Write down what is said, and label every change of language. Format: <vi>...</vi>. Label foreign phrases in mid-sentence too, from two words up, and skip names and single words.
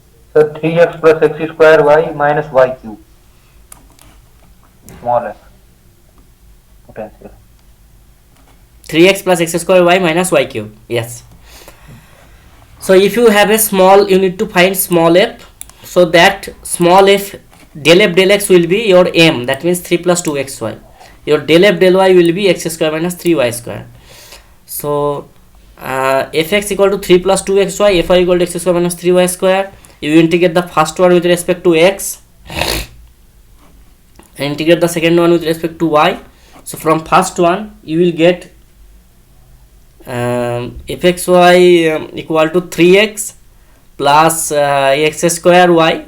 <en>So 3x plus x square y minus y cube. Small f potential. 3x plus x square y minus y cube. Yes. So if you have a small, you need to find small f. So that small f, del f del x will be your m. That means 3 plus 2xy. Your del f del y will be x square minus 3y square. So fx equal to 3 plus 2xy, fy equal to x square minus 3y square. You integrate the first one with respect to x, and integrate the second one with respect to y. So from first one you will get fxy equal to 3x plus x square y.</en>